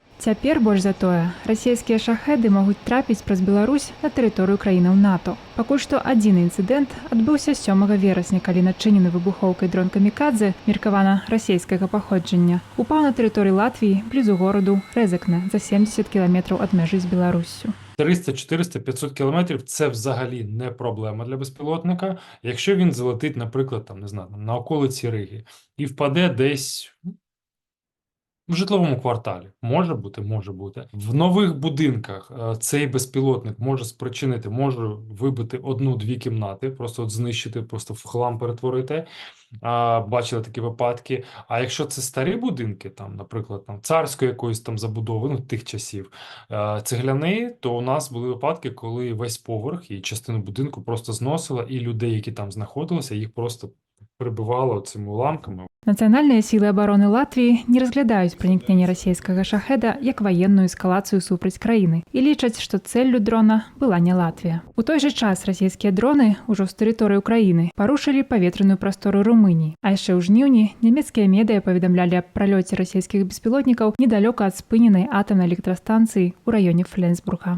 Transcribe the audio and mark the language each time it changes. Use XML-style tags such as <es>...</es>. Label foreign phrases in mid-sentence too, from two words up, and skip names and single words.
<be>Цяпер больш за тое, расійскія шахеды могуць трапіць праз Беларусь на тэрыторыю краінаў НАТО. Пакуль што адзін інцыдэнт адбыўся 7 верасня, калі начынены выбухоўкай дрон камікадзе, меркавана расійскага паходжання, упаў на тэрыторыі Латвіі блізу гораду Рэзекне за 70 кіламетраў ад мяжы з Беларуссю.</be> <uk>300, 400, 500 кілометрів – це взагалі не проблема для безпілотника. Якщо він залетить, наприклад, там, не знаю, на околиці Риги і впаде десь в житловому кварталі. Може бути, може бути. В нових будинках цей безпілотник може спричинити, може вибити 1-2 кімнати, просто от знищити, просто в хлам перетворити. Бачили такі випадки. А якщо це старі будинки, там, наприклад, там, царської якоїсь там забудови, ну, тих часів, цегляний, то у нас були випадки, коли весь поверх і частину будинку просто зносило, і людей, які там знаходилися, їх просто прибивало цими уламками.</uk> <be>Нацыянальныя сілы абароны Латвіі не разглядаюць пранікненне расійскага шахеда як ваенную эскалацыю супраць краіны і лічаць, што цэллю дрона была не Латвія. У той жа час расійскія дроны ўжо з тэрыторыі Украіны парушылі паветраную прастору Румыніі. А яшчэ ў жніўні нямецкія медыя паведамлялі аб пралёце расійскіх беспілотнікаў недалёка ад спыненай атамнай электрастанцыі ў раёне Фленсбурга.</be>